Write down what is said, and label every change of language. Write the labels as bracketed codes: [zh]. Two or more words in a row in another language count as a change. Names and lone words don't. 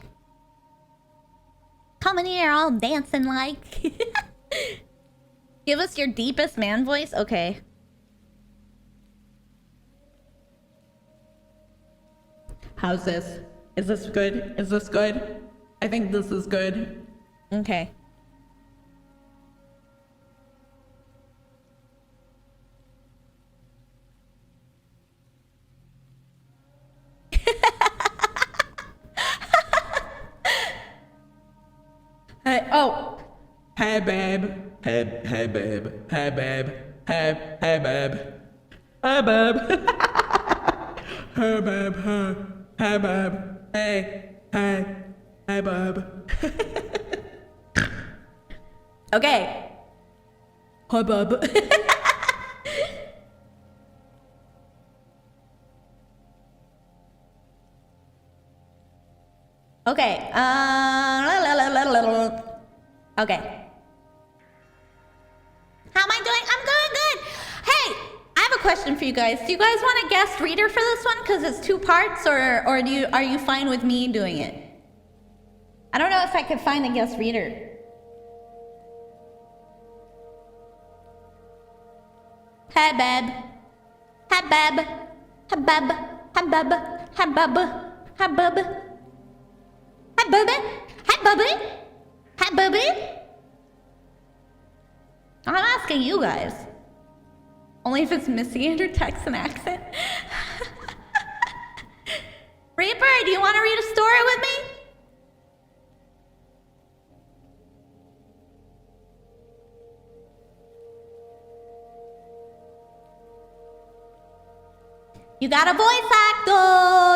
[en] Coming here all dancing like. Give us your deepest man voice? Okay. How's this? Is this good? Is this good? I think this is good. Okay. Hey, oh. Hey, babe. Hey, babe. Hey, babe. Hey, babe. Hey, babe. Hey, babe. Hey, babe. Hey, babe. Okay. Hi, babe. Okay. Okay. How am I doing? I'm doing good. Hey, I have a question for you guys. Do you guys want a guest reader for this one? Because it's 2 parts, or are you fine with me doing it? I don't know if I could find a guest reader. Hey, babe. Hey, babe. Hey, babe. Hey, babe. Hey, babe. Hey, babe. Hi, Bubby. Hi, Bubby. Hi, Bubby. I'm asking you guys. Only if it's Missy and her Texan accent. Reaper, do you want to read a story with me? You got a voice act, though.